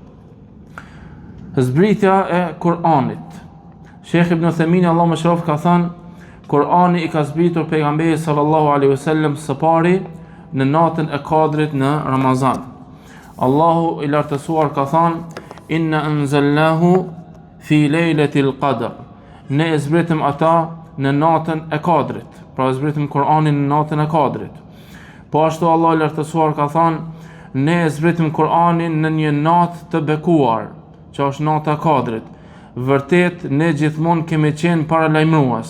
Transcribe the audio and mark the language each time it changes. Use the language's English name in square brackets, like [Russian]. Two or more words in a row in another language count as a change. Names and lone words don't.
[Albanian] Zbritja e Kur'anit. Sheikh Ibn Uthaymini, Allah më shërof, ka thënë: Kur'ani I ka zbritur pejgamberit [Arabic] صلى الله عليه وسلم [Albanian] së pari në natën e Kadrit në Ramazan. Allahu I lartësuar ka thënë: [Arabic] إنا أنزلناه في ليلة القدر. [Albanian] Ne e zbritëm ata në natën e Kadrit. Pra e zbritëm Kur'anin në natën e Kadrit. Po ashtu Allah I lartësuar ka thënë: ne e zbritëm Kur'anin në një natë të bekuar, që është nata e Kadrit. Vërtet ne gjithmonë kemi qenë paralajmërues.